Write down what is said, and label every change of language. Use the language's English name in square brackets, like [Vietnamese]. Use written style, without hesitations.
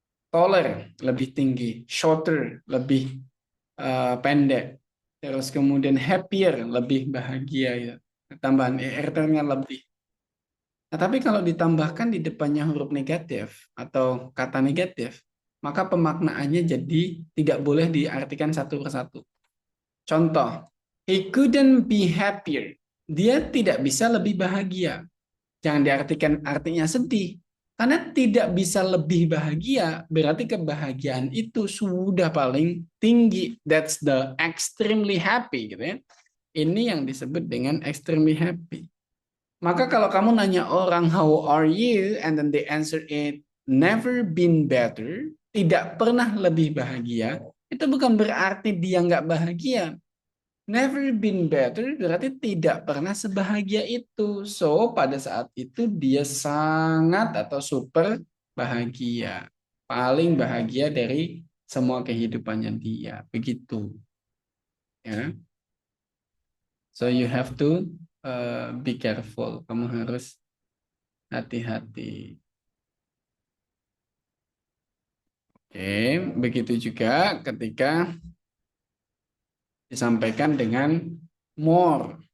[Indonesian] Taller lebih tinggi, shorter lebih pendek, terus kemudian happier lebih bahagia ya. Tambahan er-nya lebih. Nah, tapi kalau ditambahkan di depannya huruf negatif atau kata negatif, maka pemaknaannya jadi tidak boleh diartikan satu persatu. [English] Contoh, he couldn't be happier. [Indonesian] Dia tidak bisa lebih bahagia. Jangan diartikan artinya sedih. Karena tidak bisa lebih bahagia, berarti kebahagiaan itu sudah paling tinggi. [English] That's the extremely happy [Indonesian] gitu ya. Ini yang disebut dengan extremely happy. Maka kalau kamu nanya orang [English] how are you and then they answer it never been better, [Indonesian] tidak pernah lebih bahagia, itu bukan berarti dia nggak bahagia. Never been better berarti tidak pernah sebahagia itu. So, pada saat itu dia sangat atau super bahagia. Paling bahagia dari semua kehidupannya dia. Begitu. Ya. [English] So, you have to be careful. [Indonesian] Kamu harus hati-hati. Oke, begitu juga ketika disampaikan dengan more.